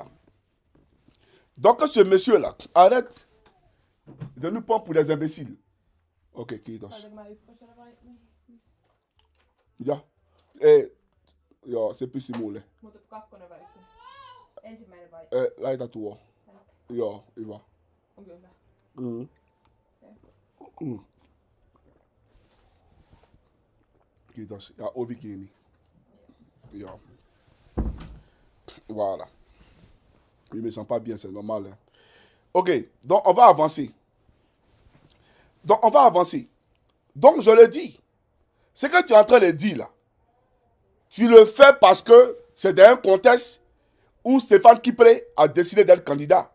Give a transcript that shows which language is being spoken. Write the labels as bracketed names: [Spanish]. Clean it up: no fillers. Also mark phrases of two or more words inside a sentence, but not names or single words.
[French] Donc, ce monsieur-là, arrête de nous prendre pour des imbéciles. Ok, qui est dans ça? [Finnish] Ja. Joo, se pysyy mulle. Mutta kakkonen vai ykkönen? Ensimmäinen vai? Laita tuo. Joo, hyvä. Onko hyvä? Kiitos. Ja ovi kiinni. Joo. [French] Voilà. Il me sent pas bien, c'est normal. Hein. Ok, donc on va avancer. Donc je le dis. Ce que tu es en train de dire là, tu le fais parce que c'est dans un contexte où Stéphane Kipré a décidé d'être candidat.